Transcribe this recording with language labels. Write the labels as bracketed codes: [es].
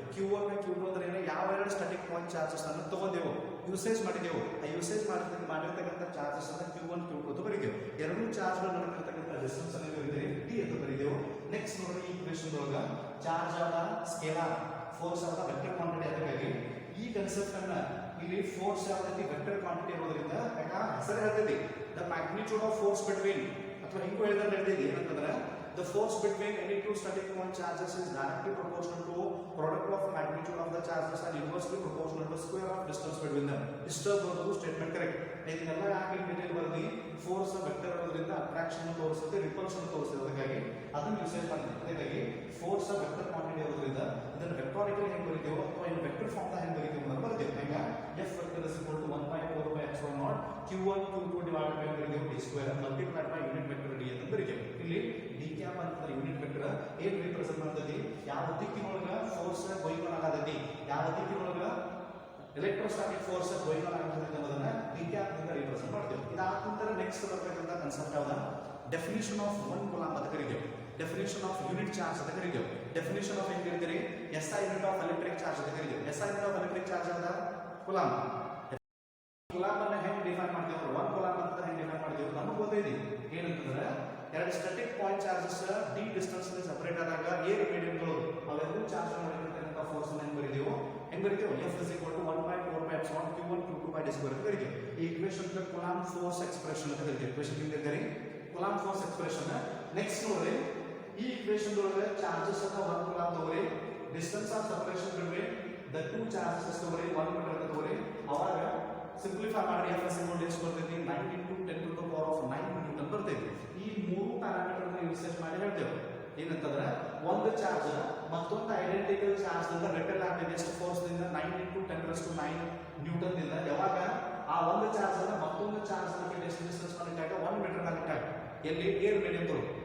[kn] Q1 Q2 ಅಂದ್ರೆ ಏನು, ಯಾವ ಎರಡು ಸ್ಟಾಟಿಕ್ ಪಾಯಿಂಟ್ ಚಾರ್ಜಸ್ ಅನ್ನು ತಗೊಂಡೆವು, ಯೂಸೇಜ್ ಮಾಡಿದೆವು. ಆ ಯೂಸೇಜ್ ಮಾಡಿರ್ತಕ್ಕಂಥ ಚಾರ್ಜಸ್ ಅನ್ನು Q1 Q2 ಅಂತ ಬರೀದೆವು. ಎರಡು ಚಾರ್ಜ್ಗಳು ನಡುವಿರ್ತಕ್ಕಂಥ ಡಿಸ್ಟೆನ್ಸ್ ಅನ್ನು ಬರೀತೀವಿ D ಅಂತ ಬರೀದೆವು. ನೆಕ್ಸ್ಟ್ ನೋಡಿ ಈ ಇಕ್ವೇಷನ್ ಒಳಗ ಚಾರ್ಜ್ ಆದ ಸ್ಕೇಲಾರ್, ಫೋರ್ಸ್ ಆದ ವೆಕ್ಟರ್ ಕ್ವಾಂಟಿಟಿ. ಅದಕ್ಕಾಗಿ ಈ ಕನ್ಸೆಪ್ಟ್ ಅನ್ನ ಇಲ್ಲಿ ಫೋರ್ಸ್ ಯಾವ್ದೈತಿ ವೆಕ್ಟರ್ ಕ್ವಾಂಟಿಟಿ ಇರೋದ್ರಿಂದ ಹೆಸರು ಹೇಳ್ತೈತಿ the magnitude of force between, ಅಥವಾ ಹಿಂಗೂ ಹೇಳಿದ್ರೆ ಹೇಳ್ತೈತಿ ಏನಂತಂದ್ರೆ [en] the force between any two static point charges is directly proportional to product of magnitude of the charges and inversely proportional to square of distance between them. [kn] ಇಷ್ಟು ಬರೋದು statement correct. ಇದನ್ನೆಲ್ಲ ಯಾಕೆ detail ಬರ್ದಿ, force vector ಇರೋದ್ರಿಂದ attraction ತೋರಿಸುತ್ತೆ, repulsion ತೋರಿಸುತ್ತೆ. ಅದಕ್ಕಾಗಿ ಅದನ್ನು ಯೂಸೇಜ್ ಮಾಡ್ತೀವಿ. ಅದಕ್ಕಾಗಿ ಫೋರ್ಸ್ ವೆಕ್ಟರ್ ಕ್ವಾಂಟಿಟಿ ಇರೋದ್ರಿಂದ ಇದನ್ನು ವೆಕ್ಟಾರಿಕಲಿ ಹೆಂಗೆ ಬರೀತೀವೋ ಅಥವಾ ಇನ್ನು ವೆಕ್ಟರ್ ಫಾರ್ಮ್ ಹೆಂಗೆ ಬರೀತೀವಿ ಅಂತ ಬರ್ತೀವಿ. ಈಗ [en] F vector is equal to 1/4 by epsilon naught Q1 Q2 divided by [kn] ಬರೀತೀವಿ D square multiplied by unit vector D ಅಂತ ಬರೀತೀವಿ. ಇಲ್ಲಿ D ಕ್ಯಾಪ್ ಅಂತಂದ್ರೆ ಯೂನಿಟ್ ವೆಕ್ಟರ್ ಏನ್ ರಿಪ್ರೆಸೆಂಟ್ ಮಾಡ್ತೈತಿ, ಯಾವ ದಿಕ್ಕಿನೊಳಗ ಫೋರ್ಸ್ ಗೋಯಿಂಗ್ ಆನ್ ಆಗತೈತಿ, ಯಾವ ದಿಕ್ಕಿನೊಳಗ ಎಲೆಕ್ಟ್ರೋಸ್ಟಾಟಿಕ್ ಫೋರ್ಸ್ ಗೋಯಿಂಗ್ ಆನ್ ಆಗತೈತಿ ಅನ್ನೋದನ್ನ D ಕ್ಯಾಪ್ ಇಂದ ರಿಪ್ರೆಸೆಂಟ್ ಮಾಡ್ತೀವಿ. ಇದಾದ ನಂತರ ನೆಕ್ಸ್ಟ್ ಬರಬೇಕಂತ ಕಾನ್ಸೆಪ್ಟ್ ಯಾವ್ದು, ಡೆಫಿನಿಷನ್ ಆಫ್ ಒನ್ ಕೂಲಂಬ್ ಅಂತ ಕರೀತೀವಿ, ಡೆಫಿನಿಷನ್ ಆಫ್ ಯೂನಿಟ್ ಚಾರ್ಜ್ ಅಂತ ಕರೀತೀವಿ, ಡೆಫಿನಿಷನ್ ಆಫ್ ಏನ್ ಕರೀತೀರಿ SI unit of electric charge ಅಂತ ಕರೀತೀವಿ. SI unit of electric charge ಅದ ಕೂಲಂಬ್. ಕೂಲಂಬ್ ಅನ್ನ ಹೆಂಗ್ ಡಿಫೈನ್ ಮಾಡ್ತೀವಿ, ಒನ್ ಕೂಲಂಬ್ ಅಂತ ಹೆಂಗ್ ಡಿಫೈನ್ ಮಾಡ್ತೀವಿ ನಮಗೆ ಗೊತ್ತೈತಿ. ಏನಂತಂದ್ರೆ ಎರಡು static point charges D distance separate ಆದಾಗ A ಮೀಡಿಯಂಗಳು ಅವೆಲ್ಲವೂ ಚಾರ್ಜ್ ಮಾಡಿರ್ತಕ್ಕಂಥ ಫೋರ್ಸ್ ಅನ್ನು ಹೆಂಗ್ ಬರೀತೀವೋ [en] F is equal to 1/4 by epsilon Q1 Q2 by D square [kn] ಅಂತ ಕರೀತೀವಿ. ಈ ಇಕ್ವೇಷನ್ ಕೂಲಂಬ್ ಫೋರ್ಸ್ ಎಕ್ಸ್ಪ್ರೆಷನ್ ಅಂತ ಕರೀತೀವಿ. ಇಕ್ವೇಷನ್ ಹಿಂದೆ ಕೂಲಂಬ್ ಫೋರ್ಸ್ ಎಕ್ಸ್ಪ್ರೆಷನ್. ನೆಕ್ಸ್ಟ್ ನೋಡ್ರಿ ಈ ಇಕ್ವೇಷನ್ ಒಳಗೆ ಚಾರ್ಜಸ್ ಅನ್ನ 1 ಕೂಲಂಬ್ ತಗೋರಿ, distance of separation between the two charges ತಗೋರಿ 1 ಮೀಟರ್ ಅಂತ ತಗೋರಿ. ಅವಾಗ ಸಿಂಪ್ಲಿಫೈ ಮಾಡಿ F is equal to ಎಷ್ಟು ಬರ್ತೈತಿ 9 into 10 to the power of 9 Newton ಬರ್ತೈತಿ. ಈ ಮೂರು ಪ್ಯಾರಾಮೀಟರ್ ಅನ್ನು ಯೂಸೇಜ್ ಮಾಡಿ ಹೇಳ್ತೇವೆ. ಏನಂತಂದ್ರೆ ಒಂದು ಚಾರ್ಜ್ ಮತ್ತೊಂದು ಐಡೆಂಟಿಕಲ್ ಚಾರ್ಜ್ ದಿಂದ ರಿಪೆಲ್ ಆಗ್ತದೆ ಎಷ್ಟು ಫೋರ್ಸ್ ದಿಂದ 9 into 10⁻⁹ ನ್ಯೂಟನ್ ದಿಂದ. ಯಾವಾಗ ಆ ಒಂದು ಚಾರ್ಜ್ ಅನ್ನ ಮತ್ತೊಂದು ಚಾರ್ಜ್ ನಲ್ಲಿ ಎಷ್ಟು ಡಿಸ್ಟೆನ್ಸ್ ಮಾಡಿಟ್ಟಾಗ 1 ಮೀಟರ್ ಮಾಡಿಟ್ಟಾಗ ಎಲ್ಲಿ ಏರ್ ಮೀಡಿಯಂ ತಗೊಳ್ಳಿ.